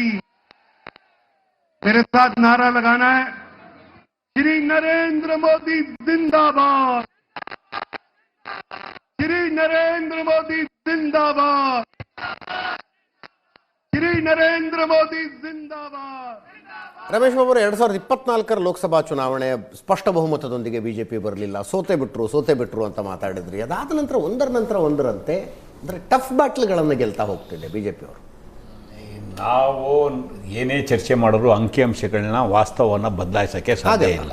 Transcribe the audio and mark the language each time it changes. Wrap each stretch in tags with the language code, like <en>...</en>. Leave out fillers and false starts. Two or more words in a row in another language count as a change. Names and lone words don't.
<hi>मेरे साथ नारा लगाना है, श्री नरेंद्र मोदी जिंदाबाद, श्री नरेंद्र मोदी जिंदाबाद, श्री नरेंद्र मोदी जिंदाबाद।</hi> <kn>ರಮೇಶ್ ಬಾಬು, 2024ರ ಲೋಕಸಭಾ ಚುನಾವಣೆ ಸ್ಪಷ್ಟ ಬಹುಮತದೊಂದಿಗೆ ಬಿಜೆಪಿ ಬರಲಿಲ್ಲ, ಸೋತೆ ಬಿಟ್ರು ಅಂತ ಮಾತಾಡಿದ್ರಿ. ಅದಾದ ನಂತರ ಒಂದರ ನಂತರ ಒಂದರಂತೆ ಅಂದ್ರೆ</kn> <en>tough battles</en> <kn>ಗೆಲ್ತಾ ಹೋಗ್ತಿದೆ ಬಿಜೆಪಿ ಅವರು. ನಾವು ಏನೇ ಚರ್ಚೆ ಮಾಡಿದ್ರು ಅಂಕಿಅಂಶಗಳನ್ನ ವಾಸ್ತವವನ್ನು ಬದಲಾಯಿಸೋಕ್ಕೆ ಸಾಧ್ಯ ಇಲ್ಲ.</kn>